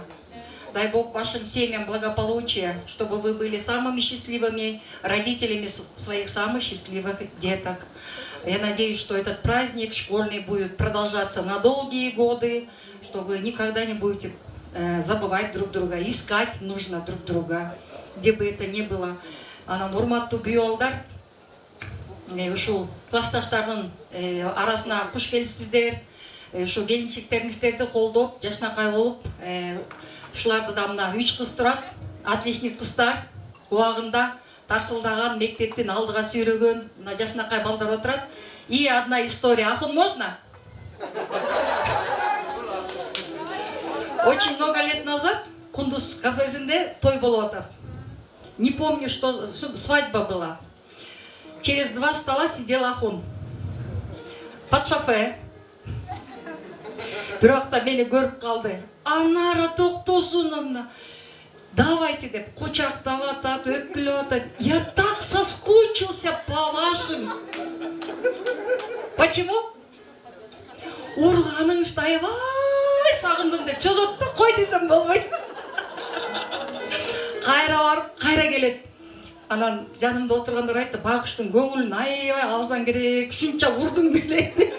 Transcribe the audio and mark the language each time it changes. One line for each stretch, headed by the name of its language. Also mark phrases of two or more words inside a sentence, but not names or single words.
Russian: Дай Бог вашим семьям благополучия, чтобы вы были самыми счастливыми родителями своих самых счастливых деток. Я надеюсь, что этот праздник школьный будет продолжаться на долгие годы, что вы никогда не будете забывать друг друга, искать нужно друг друга, где бы это ни было.
Kyrgyz: Анан урматтуу күйөөалдар, ушул классташтардын арасына куш келипсиздер, ушу келинчектериңиздерди колдоп, жашнакай болуп, ушуларды да мына 3 кыз турат, отличник кыздар, убагында тарсылдаган, мектептин алдыга сүйрөгөн мына жашнакай балдар отурат.
Russian: И одна история. Ахун, можно? Очень много лет назад
Kyrgyz: Кундуз кафесинде той болуп атат.
Russian: Не помню, что свадьба была. Через 2 стола сидел Ахун. Под шофе.
Kyrgyz: Бирок та мени көрүп калды. Анара токтосун, давайте деп кучактап атат, өпкүлөп атат.
Russian: Я так соскучился по вашим. Почему?
Kyrgyz: Урганыңызды аябай сагындым деп чозот да, кой десем болбойт. Кайра барып, кайра келет. Анан жанымда отургандар айтты, Бакуштун көңүлүн аябай алсаң керек, ушунча урдуң белек.